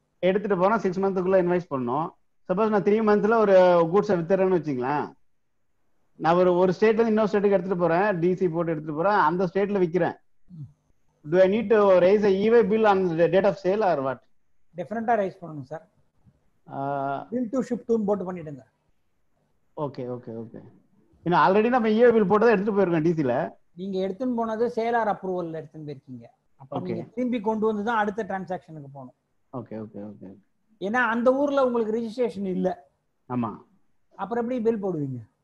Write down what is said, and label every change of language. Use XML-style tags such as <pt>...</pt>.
<ta>எடுத்துட்டு போனா 6 months invoice பண்ணணும். சப்போஸ் நான் 3 months ஒரு கூட்ஸை வித்துறேன்னு வச்சுங்களேன். நான் ஒரு ஸ்டேட்ல இருந்து இன்னொரு ஸ்டேட்டுக்கு எடுத்துட்டு போறேன், டிசி போட்டு எடுத்துட்டு போறேன், அந்த ஸ்டேட்ல விக்கிறேன்.</ta> <en>Do I need to raise a EY bill on the date of sale or what?</en> <ta>டெஃபினட்டா ரைஸ் பண்ணணும் sir. bill to ship to போட்டு பண்ணிடுங்க. Okay okay okay. இன்னும் ஆல்ரெடி நம்ம EY bill போட்டதை எடுத்துட்டு போயிருக்கோம் டிசில. நீங்க எடுத்துன்னு போனது சேலார் அப்ரூவல்ல எடுத்துன்னு போயிருக்கீங்க. அப்ப நீங்க திரும்பி கொண்டு வந்து தான் அடுத்த டிரான்சாக்ஷனுக்கு போகணும். Okay okay okay. ஏன்னா அந்த ஊர்ல உங்களுக்கு ரெஜிஸ்ட்ரேஷன் இல்ல. ஆமா, அப்புறம் எப்படி பில் போடுவீங்க?</ta>